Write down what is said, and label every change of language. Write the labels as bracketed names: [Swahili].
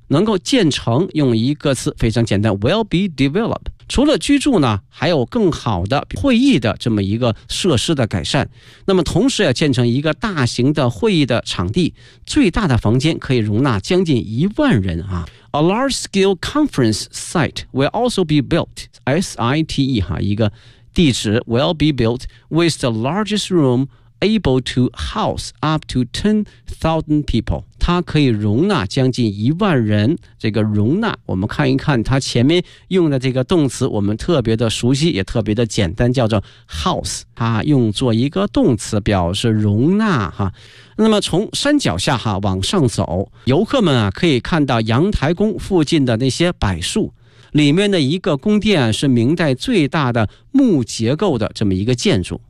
[Chinese] 能够建成用一个词非常简单， [English] will be developed。 [Chinese] 除了居住呢，还有更好的会议的这么一个设施的改善。那么同时要建成一个大型的会议的场地，最大的房间可以容纳将近10,000人啊。 [English] A large scale conference site will also be built， S-I-T-E 哈， [Chinese] 一个地址 [English] will be built with the largest room able to house up to 10,000 people， 它 [Chinese] 它可以容纳将近一万人。这个容纳，我们看一看它前面用的这个动词，我们特别的熟悉也特别的简单，叫做 house， 它用作一个动词表示容纳哈。那么从山脚下哈往上走，游客们啊可以看到阳台宫附近的那些柏树，里面的一个宫殿是明代最大的木结构的这么一个建筑。